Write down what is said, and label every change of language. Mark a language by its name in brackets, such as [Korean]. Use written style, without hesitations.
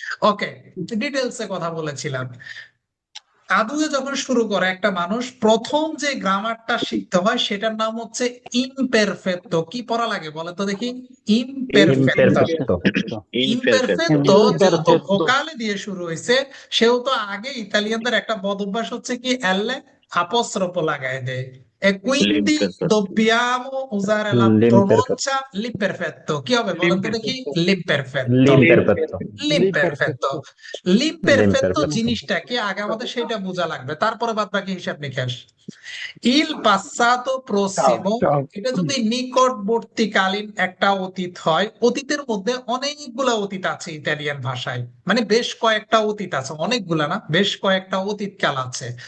[Bangla] ওকে, ডিটেলসে কথা বলেছিলাম। আদুয়ে যখন শুরু করে একটা মানুষ, প্রথম যে গ্রামারটা শিখতে হয় সেটার নাম হচ্ছে ইমপেরফেক্টো। কি পড়া লাগে বলে তো দেখি? ইমপেরফেক্টো। ইমপেরফেক্টো যেহেতু ভোকালে দিয়ে শুরু হয়েছে, সেহেতু আগে ইতালিয়ানদের একটা বদ অভ্যাস হচ্ছে কি এলে apostrophe লাগায় দেয়। [Italian] E quindi dobbiamo usare la pronuncia l'imperfetto। [Bangla] কি হবে বলেন তো দেখি? l'imperfetto। l'imperfetto। l'imperfetto জিনিসটা কি আগে আমাদের সেটা বোঝা লাগবে, তারপরে বাদ বাকি হিসাব নিকাশ। ইল পাসাতো প্রসিমো, এটা যদি নিকটবর্তীকালীন একটা অতীত হয়, অতীতের মধ্যে অনেকগুলা অতীত আছে ইতালিয়ান ভাষায়, মানে বেশ কয়েকটা অতীত আছে, অনেকগুলা না, বেশ কয়েকটা অতীত কাল আছে।